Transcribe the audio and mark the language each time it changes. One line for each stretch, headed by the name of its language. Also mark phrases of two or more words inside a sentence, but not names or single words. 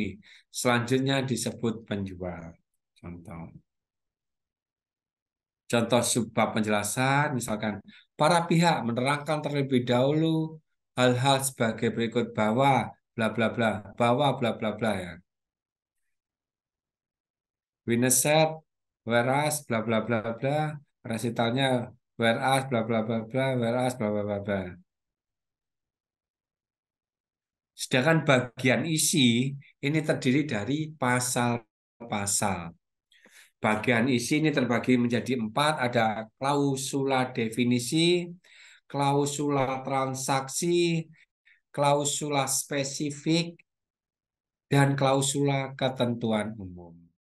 Indonesian: Selanjutnya disebut penjual. Contoh subbab penjelasan, misalkan para pihak menerangkan terlebih dahulu hal-hal sebagai berikut bahwa bla bla bla, bahwa bla bla bla ya.
English: Witness said, whereas bla bla bla bla, resitalnya whereas bla bla bla bla, whereas bla bla bla bla.
Indonesian: Sedangkan bagian isi ini terdiri dari pasal-pasal. Bagian isi ini terbagi menjadi 4, ada klausula definisi, klausula transaksi, klausula spesifik, dan klausula ketentuan umum.